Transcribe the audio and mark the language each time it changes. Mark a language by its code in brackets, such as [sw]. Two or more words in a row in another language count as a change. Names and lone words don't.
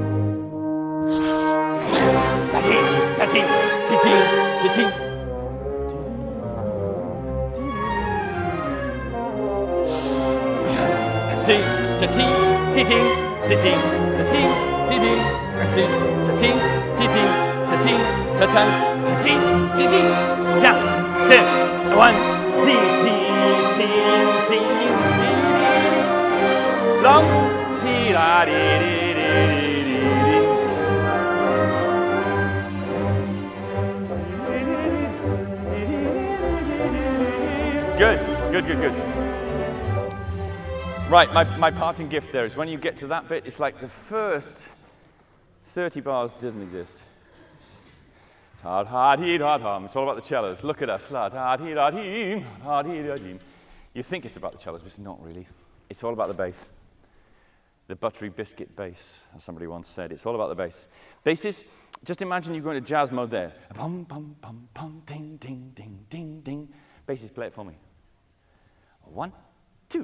[en] Ta-ting, ta-ting, ti-ting, ti-ting. Ting, ta-ting, ti-ting, ti-ting, ta-ting, ti-ting, ta-ting, ti-ting, ta-ting, ta-ting, ta-ting, ti-ting, ta, tin, one, ti-ting, ting, long, ti-da-di-di-di-di-di. Good. Right, my parting gift there is when you get to that bit, it's like the first 30 bars doesn't exist. Ta-da-dee-da-dum. It's all about the cellos. Look at us. La-da-dee-da-deem, la-dee-da-deem. You think it's about the cellos, but it's not really. It's all about the bass. The buttery biscuit bass, as somebody once said. It's all about the bass. Basses, just imagine you go into jazz mode there. Pum, pum, pum, pum, ding, ding, ding, ding, ding. Basses, play it for me. 1, 2.